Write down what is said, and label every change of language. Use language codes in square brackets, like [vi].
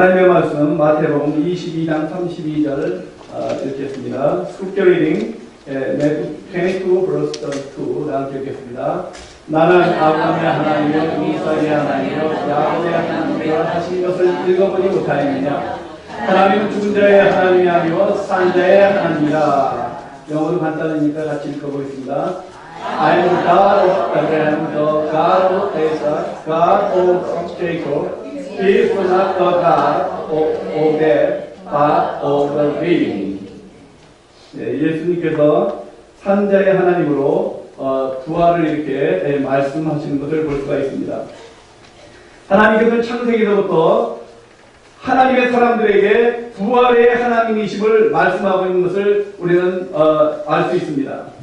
[ko] 말씀 마태복음 22장 32절 읽겠습니다. [en] Scripture reading, Matthew 22 verse 32랑 읽겠습니다. [ko] 나는 아브라함의 하나님이요 이삭의 하나님이요 야곱의 하나님이라 하신 것을 읽어보지 못하였느냐. 하나님은 죽은 자의 하나님이 아니요 산 자의 하나님이라. 영어로 간단하니까 같이 읽어보겠습니다. [en] I am the God of Abraham, the God of Isaac, God of Jacob. He is not the God of dead, but of the living. [ko] 네, 예수님께서 산자의 하나님으로 부활을 이렇게 말씀하시는 것을 볼 수가 있습니다. 하나님께서는 창세기로부터 하나님의 사람들에게 부활의 하나님이심을 말씀하고 있는 것을 우리는 알 수 있습니다.